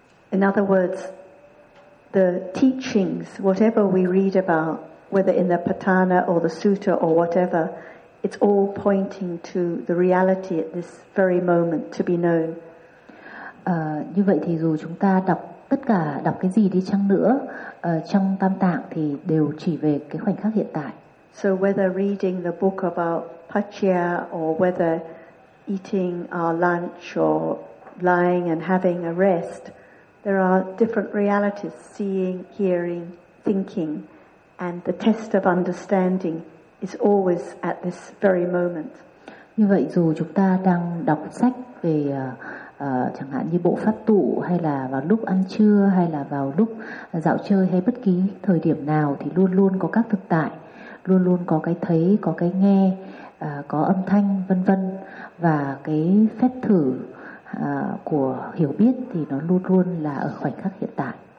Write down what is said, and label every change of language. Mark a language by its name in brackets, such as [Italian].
[English] In other words, the teachings, whatever we read about, whether in the Patana or the Sutta or whatever, it's all pointing to the reality at this very moment to be known. [Vietnamese] Như vậy thì dù chúng ta đọc tất cả, đọc cái gì đi chăng nữa, trong Tam Tạng thì đều chỉ về cái khoảnh khắc hiện tại. [English] So whether reading the book about Paccaya or whether eating our lunch or lying and having a rest, there are different realities, seeing, hearing, thinking, and the test of understanding is always at this very moment. [Vietnamese] Như vậy dù chúng ta đang đọc sách về chẳng hạn như bộ pháp tụ hay là vào lúc ăn trưa hay là vào lúc dạo chơi hay bất kỳ thời điểm nào thì luôn luôn có các thực tại, luôn luôn có cái thấy, có cái nghe, có âm thanh vân vân, và cái phép thử của hiểu biết thì nó luôn luôn là ở khoảnh khắc hiện tại.